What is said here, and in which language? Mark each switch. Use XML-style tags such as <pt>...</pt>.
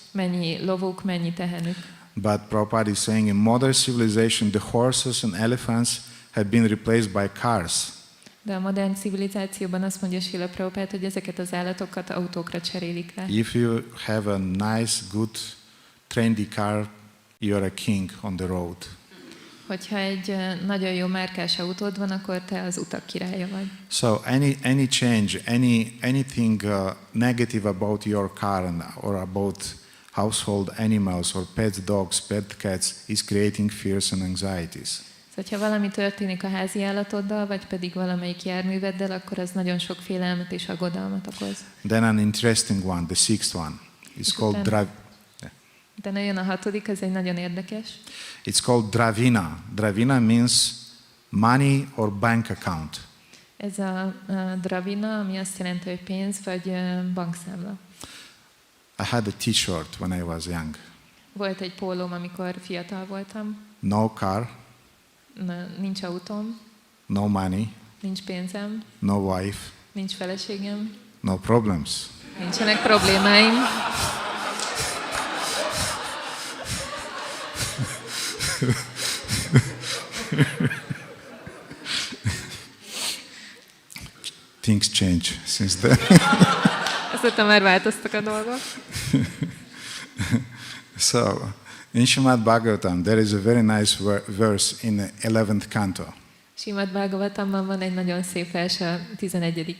<hu>mennyi lovuk, mennyi tehenük.</hu> <en>But Prabhupada is saying in modern civilization the horses and elephants have been replaced by cars.</en> <hu>De a modern civilizációban azt mondja Srila Prabhupada, hogy ezeket az állatokat autókra cserélik le.</hu> <en>If you have a nice, good, trendy car, you are a king on the road.</en> <hu>Hogyha egy nagyon jó márkás autód van, akkor te az utak királya vagy.</hu> <en>So any change, anything negative about your car or about household animals or pet dogs, pet cats is creating fears and anxieties.</en> <hu>Szóval, ha valami történik a házi állatoddal, vagy pedig valamelyik járműveddel, akkor az nagyon sok félelmet és aggodalmat okoz.</hu> <en>Then an interesting one, the sixth one, is called Dravina.</en> <hu>Utána jön a hatodik, ez egy nagyon érdekes.</hu> <en>It's called Dravina. Dravina means money or bank account.</en> <hu>Ez a Dravina, ami azt jelenti, hogy pénz vagy bankszámla.</hu> <en>I had a t-shirt when I was young.</en> <hu>Volt egy pólóm, amikor fiatal voltam.</hu> <en>No car.</en> <hu>Nincs autóm.</hu> <en>No money.</en> <hu>Nincs pénzem.</hu> <en>No wife.</en> <hu>Nincs feleségem.</hu> <en>No problems.</en> <hu>Nincsenek problémáim.</hu> <en>Things change since then.</en> <hu>Azóta már változtak a dolgok.</hu> <en>So, in Srimad Bhagavatam, there is a very nice verse in the 11th canto.</en> <hu>Srimad Bhagavatamban van egy nagyon szép vers a 11.</hu>